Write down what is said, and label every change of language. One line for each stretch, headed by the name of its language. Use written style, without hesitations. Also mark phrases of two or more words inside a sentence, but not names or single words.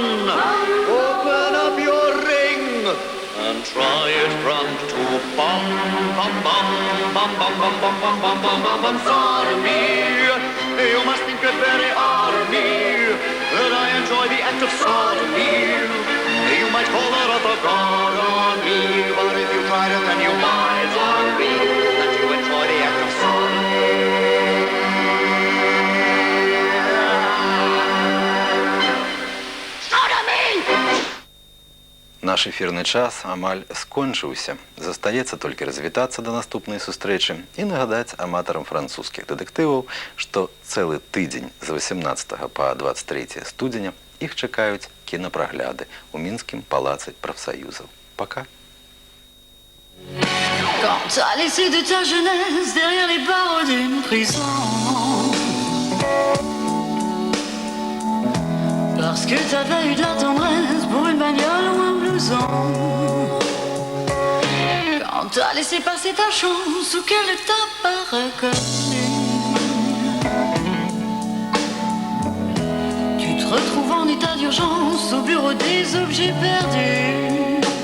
English: Open up your ring and try it from to bum bum bum bum bum bum bum bum bum bum bum bum sodomy. You must think it very odd of me that I enjoy the act of sodomy. You might call that a god on me, but if you tried it, then you might agree that you enjoy the act of sodomy.
Belarusian: Наш эфірны час амаль скончыўся. Застаецца толькі развітацца да наступнай сустрэчы і нагадаць аматарам французскіх дэтэктываў, што цэлы тыдзень з 18 па 23 студзеня іх чакаюць кінапрагляды ў Мінскім палацы прафсаюзаў.
Russian: Пока.
French: Quand t'as laissé de ta jeunesse derrière les barreaux d'une prison, parce que t'avais eu de la tendresse pour une bagnole ou un blouson. Quand t'as laissé passer ta chance ou qu'elle ne t'a pas reconnu, tu te retrouves en état d'urgence au bureau des objets perdus.